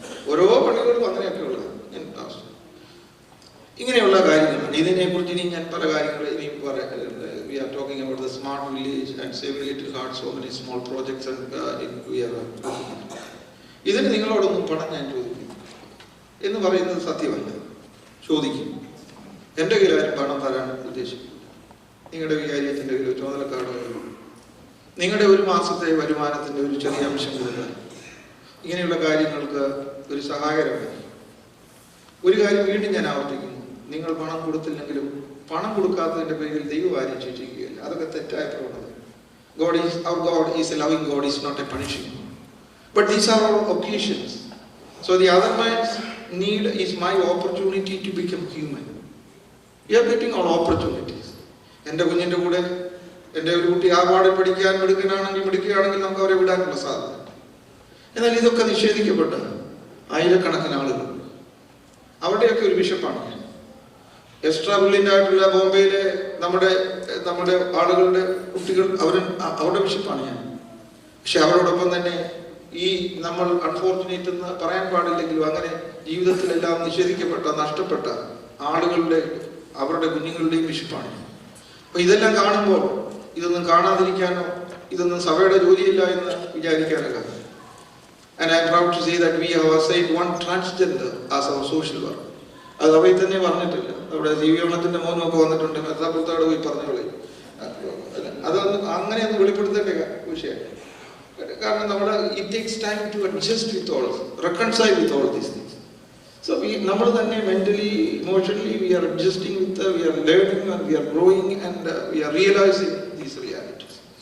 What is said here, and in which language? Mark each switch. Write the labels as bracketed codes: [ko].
[ml] ഓരോ പള്ളികളും അങ്ങനെയൊക്കെയുള്ള ഇങ്ങനെയുള്ള കാര്യങ്ങളാണ്. ഇതിനെക്കുറിച്ച് ഇനി ഞാൻ പല കാര്യങ്ങളും ഇനിയും പറയാം. [en] We are talking about the smart village and saving little hearts, so many small projects and we are [ml] ഇതിന് നിങ്ങളോടൊന്നും പണം ഞാൻ ചോദിക്കും എന്ന് പറയുന്നത് സത്യമല്ല. ചോദിക്കും. എൻ്റെ കയ്യിൽ ആരും പണം തരാൻ ഉദ്ദേശിക്കില്ല. നിങ്ങളുടെ വികാരിയത്തിൻ്റെ കയ്യിൽ ചുമതലക്കാർഡുകൾ, നിങ്ങളുടെ ഒരു മാസത്തെ വരുമാനത്തിൻ്റെ ഒരു ചെറിയ അംശം കൊടുക്കാൻ ഇങ്ങനെയുള്ള കാര്യങ്ങൾക്ക് ഒരു സഹായകരമായി. ഒരു കാര്യം വീണ്ടും ഞാൻ ആവർത്തിക്കുന്നു, നിങ്ങൾ പണം കൊടുത്തില്ലെങ്കിലും പണം കൊടുക്കാത്തതിൻ്റെ പേരിൽ ദൈവം ആരും ശിക്ഷിക്കുകയില്ല. അതൊക്കെ തെറ്റായ പ്രവണത. [en] Our God is a loving God, is not a punishing God. But these are all occasions. So the other man's need is my opportunity to become human. We are getting all opportunities. [ml] എൻ്റെ കുഞ്ഞിൻ്റെ കൂടെ എൻ്റെ ഒരു കുട്ടി ആ പാടെ പഠിക്കുകയാണെങ്കിൽ നമുക്ക് അവരെ വിടാനുള്ള സാധ്യത. എന്നാൽ ഇതൊക്കെ നിഷേധിക്കപ്പെട്ട ആയിരക്കണക്കിന് ആളുകൾ, അവിടെയൊക്കെ ഒരു ബിഷപ്പാണ് ഞാൻ. എക്സ്ട്രാ ബ്രില്യൻ്റ് ആയിട്ടുള്ള ബോംബെയിലെ നമ്മുടെ ആളുകളുടെ കുട്ടികൾ അവരുടെ ബിഷപ്പാണ് ഞാൻ. പക്ഷെ അവരോടൊപ്പം തന്നെ ഈ നമ്മൾ അൺഫോർച്ചുനേറ്റ് എന്ന് പറയാൻ പാടില്ലെങ്കിലും അങ്ങനെ ജീവിതത്തിലെല്ലാം നിഷേധിക്കപ്പെട്ട നഷ്ടപ്പെട്ട ആളുകളുടെ അവരുടെ കുഞ്ഞുങ്ങളുടെയും ബിഷപ്പാണ് ഞാൻ. അപ്പൊ ഇതെല്ലാം കാണുമ്പോൾ ഇതൊന്നും കാണാതിരിക്കാനോ ഇതൊന്നും സഭയുടെ ജോലിയില്ല എന്ന് വിചാരിക്കാനല്ല. [en] And I am proud to say that we have assigned one transgender as our social work. [ml] അത് അവയിൽ തന്നെ പറഞ്ഞിട്ടില്ല. അവിടെ ജീവികരണത്തിന്റെ മോനൊക്കെ വന്നിട്ടുണ്ട്. മെത്രാപ്പൊലിത്തയോട് പോയി പറഞ്ഞോളെ, അതൊന്നും അങ്ങനെയൊന്നും വെളിപ്പെടുത്തേണ്ട വിഷയം. കാരണം നമ്മൾ [en] It takes time to adjust with all, reconcile with all these things. So [ml] നമ്മൾ തന്നെ [en] Mentally emotionally we are adjusting with, we are learning and we are growing and we are realising these realities.